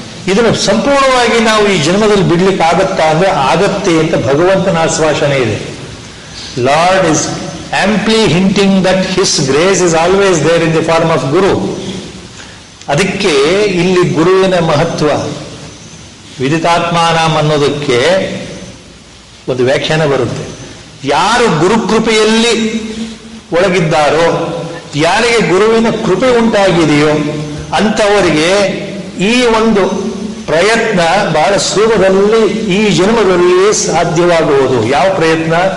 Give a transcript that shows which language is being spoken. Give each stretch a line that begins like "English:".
Kannada: ಇದನ್ನು ಸಂಪೂರ್ಣವಾಗಿ ನಾವು ಈ ಜನ್ಮದಲ್ಲಿ ಬಿಡ್ಲಿಕ್ಕೆ ಆಗತ್ತಾ ಅಂದ್ರೆ ಆಗತ್ತೆ ಅಂತ ಭಗವಂತನ ಆಶ್ವಾಸನೆ ಇದೆ.
English: Lord is amply hinting that His grace is always there in the form of Guru.
Kannada: ಅದಕ್ಕೆ ಇಲ್ಲಿ ಗುರುವಿನ ಮಹತ್ವ ವಿದಿತಾತ್ಮಾನಾಂ ಅನ್ನೋದಕ್ಕೆ ಒಂದು ವ್ಯಾಖ್ಯಾನ ಬರುತ್ತೆ. ಯಾರು ಗುರುಕೃಪೆಯಲ್ಲಿ ಒಳಗಿದ್ದಾರೋ, ಯಾರಿಗೆ ಗುರುವಿನ ಕೃಪೆ ಉಂಟಾಗಿದೆಯೋ ಅಂಥವರಿಗೆ ಈ ಒಂದು ಪ್ರಯತ್ನ ಬಹಳ ಸುಲಭದಲ್ಲಿ ಈ ಜನ್ಮದಲ್ಲಿ ಸಾಧ್ಯವಾಗುವುದು. ಯಾವ ಪ್ರಯತ್ನ?